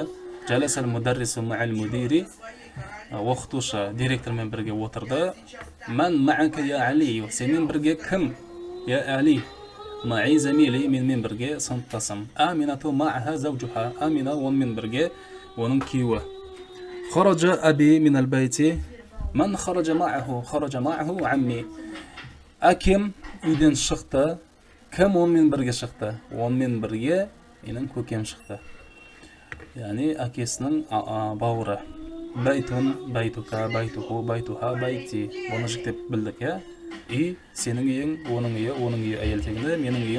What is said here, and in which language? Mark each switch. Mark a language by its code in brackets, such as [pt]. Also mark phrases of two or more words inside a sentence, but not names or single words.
[ar] جلس المدرس مع المدير. [kk] Оқытушы директормен бірге отырды. [ar] من معك يا علي. [kk] Сенмен бірге кім? [ar] يا علي. معي زميلي [kk] менмен бірге сыныптасым. [ar] آمنة معها زوجها. [kk] Амина онымен бірге оның күйеуі. [ar] خرج أبي من البيت. من خرج معه؟ خرج معه عمي. [kk] Әкем үйден шықты. Кім онымен бірге шықты? Онымен бірге менің көкем шықты. Яғни әкесінің бауыры. [ar] بيت، بيتك، بيته، بيتها، بيتي. [kk] Оны жіктеп білдік, үй, сенің үйің, оның үйі әйел тегінде, менің үйім.